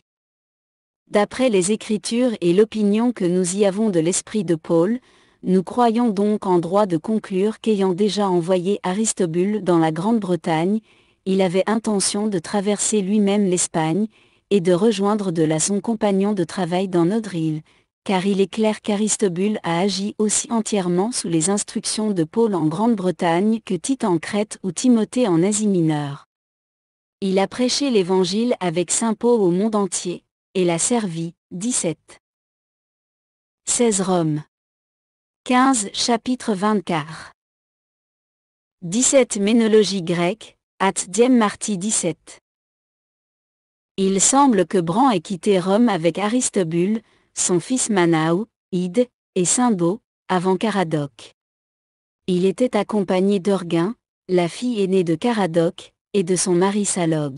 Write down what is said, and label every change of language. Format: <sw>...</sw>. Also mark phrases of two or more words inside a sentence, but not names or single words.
<fr>D'après les Écritures et l'opinion que nous y avons de l'esprit de Paul, nous croyons donc en droit de conclure qu'ayant déjà envoyé Aristobule dans la Grande-Bretagne, il avait intention de traverser lui-même l'Espagne, et de rejoindre de là son compagnon de travail dans notre île, car il est clair qu'Aristobule a agi aussi entièrement sous les instructions de Paul en Grande-Bretagne que Tite en Crète ou Timothée en Asie mineure. Il a prêché l'Évangile avec saint Paul au monde entier, et l'a servi. 17. 16 Rome. 15 Chapitre 24. 17 Ménologie grecque,</fr> <la>at diem marti</la> <fr>17. Il semble que Bran ait quitté Rome avec Aristobule, son fils Manau, Ide, et Cymbo, avant Caradoc. Il était accompagné d'Orgain, la fille aînée de Caradoc, et de son mari Salogue.</fr>